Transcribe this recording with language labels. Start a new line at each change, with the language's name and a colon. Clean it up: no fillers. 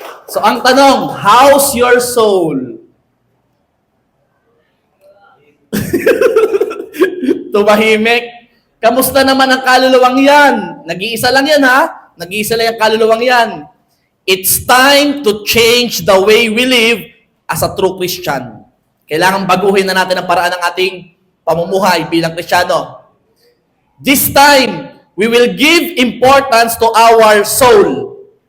English: So
Filipino: ang tanong,
English: how's your soul?
Filipino: Tumahimik. Kamusta naman ang kaluluwang yan? Nag-iisa lang yan, ha? Nag-iisa lang yung kaluluwang yan.
English: It's time to change the way we live as a true Christian.
Filipino: Kailangan baguhin na natin ang paraan ng ating pamumuhay bilang Kristiyano.
English: This time, we will give importance to our soul.